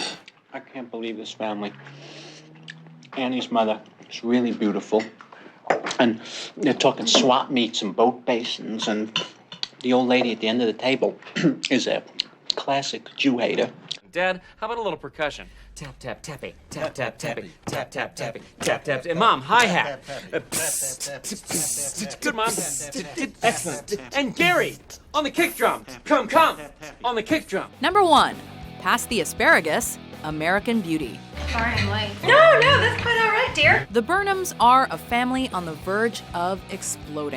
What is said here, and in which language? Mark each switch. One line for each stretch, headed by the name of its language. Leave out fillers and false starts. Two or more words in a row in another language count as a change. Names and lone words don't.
English: I can't believe this family. Annie's mother is really beautiful. And they're talking swap meets and boat basins. And the old lady at the end of the table is a classic Jew hater. Dad, how about a little percussion? Tap, tap, tappy. Tap, tap, tappy. Tap, tap, tappy. Tap, tap, tappy. Mom, hi-hat. Good, Mom. Excellent. And Gary, on the kick drum. Come, on the kick drum. Number 1, Past the Asparagus, American Beauty. Sorry I'm late. No, that's quite all right, dear. The Burnhams are a family on the verge of exploding.